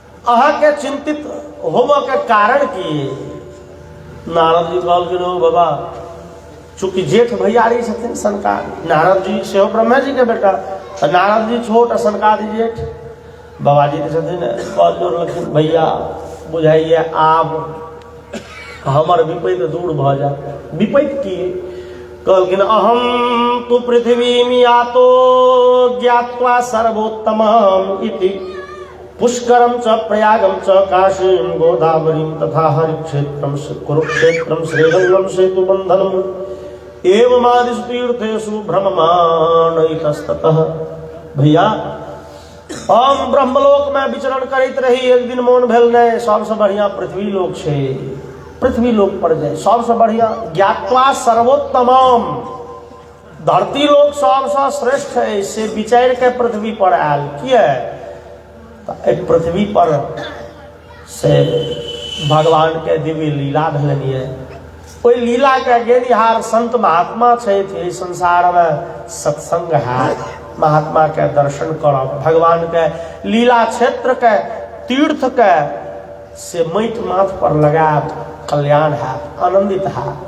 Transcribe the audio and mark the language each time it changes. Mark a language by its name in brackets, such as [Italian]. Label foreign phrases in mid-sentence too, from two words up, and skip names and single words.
[Maithili] अहाँ के चिंतित होम के कारण की नारद जी कहलखिन हो बाबा, चूंकि जेठ भैयारी छथिन सनकादि, नारद जी सेहो ब्रह्मा जी के बेटा, नारद जी छोट सनकादि जेठ। बाबाजी तो छथिन कह जोड़लखिन भैया बुझाइए आब हमर विपैत दूर भ जाए। विपैत की? [Sanskrit] कहलखिन अहम तु पृथ्वी यातो ज्ञात्वा सर्वोत्तमम् इति पुष्करम च प्रयागम च काशीम गोदावरीम तथा हरिक्षेत्रम कुरुक्षेत्रम श्रीरंगम सेतु बंधनम एवमादिषु तीर्थेषु भ्रममान इतस्ततः। [Maithili] भैया हम ब्रह्मलोक में विचरण करैत रही, एक दिन मोन भेल नहीं सबसे बढ़िया पृथ्वी लोक छे, पृथ्वी लोक पर जाए सबसे बढ़िया। [Sanskrit] ज्ञात्वा सर्वोत्तमम, [Maithili] धरती लोक सबसे श्रेष्ठ है, से विचार के पृथ्वी पर आयल किया एक पृथ्वी पर से भगवान के दिव्य लीला भेलनी है। ओई लीला के गेनिहार संत महात्मा छे संसार में सत्संग है, महात्मा के दर्शन करब, भगवान के लीला क्षेत्र के तीर्थ के से मैट माथ पर लगाब, कल्याण है, आनंदित है।